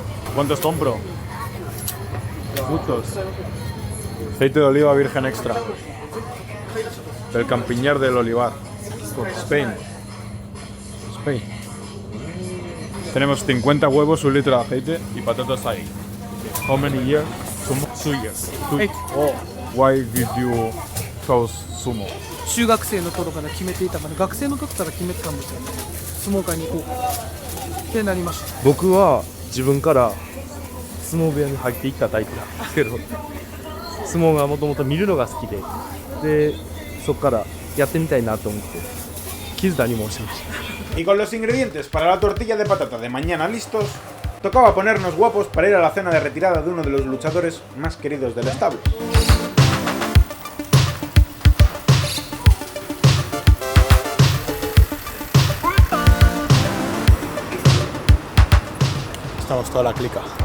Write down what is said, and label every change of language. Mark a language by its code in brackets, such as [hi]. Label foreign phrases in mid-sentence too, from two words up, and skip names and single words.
[es] ¿Cuántos compro? Muchos. Aceite de oliva virgen extra. Del Campiñar del Olivar. [en] Spain. Spain. [es] Tenemos 50 huevos, 1 litro de aceite y patatas ahí. [en] How many years? Sumo? 2 years. Oh, why did you choose sumo? [ja] 中学生の頃から決めていたから、学生の時から決めてたんですよ。相撲界に行こうってなりました。僕は自分から相撲部屋に入っていったタイプなんですけど、相撲がもともと見るのが好きで、そこからやってみたいなと思って木津田に申しました。 [es] Y con los ingredientes para la tortilla de patata de mañana listos, tocaba ponernos guapos para ir a la cena de retirada de uno de los luchadores más queridos del establo. Estamos toda la clica.